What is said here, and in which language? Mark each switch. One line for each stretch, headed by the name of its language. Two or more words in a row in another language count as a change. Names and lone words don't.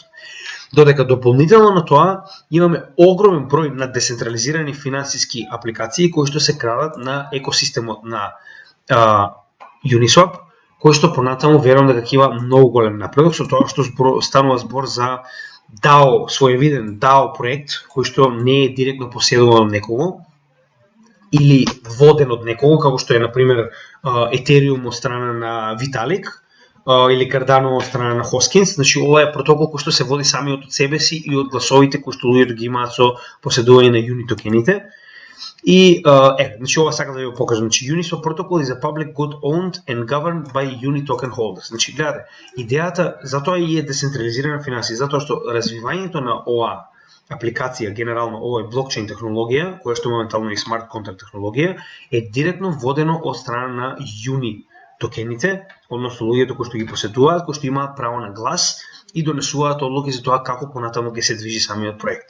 Macedonian: Додека дополнително на тоа имаме огромен број на децентрализирани финансиски апликации кои што се крадат на екосистемот на Uniswap, кој што понатаму верувам дека ќе има многу голем напредок, со тоа што станува збор за DAO, своевиден DAO проект, кој што не е директно поседуван од некого, или воден од некого, како што е, например, Ethereum од страна на Vitalik, или Cardano од страна на Hoskins. Значи, ова е протокол кој што се води самиот од себе си и од гласовите кои што луѓето ги имаат со поседување на юни токените. И, значи, ова сакам да ви го покажам.
English: Значи, Uniswap protocol is a public good owned and governed by uni token holders.
Macedonian: Значи, гледате, идејата, затоа и е децентрализирана финансија, затоа што развивањето на ова апликација, генерално овој блокчейн технологија, која што моментално е
English: smart contract
Macedonian: технологија, е директно водено од страна на юни токените, односно луѓето кои што ги поседуваат, кои што имаат право на глас и донесуваат одлуки за тоа како понатаму ќе се движи самиот проект.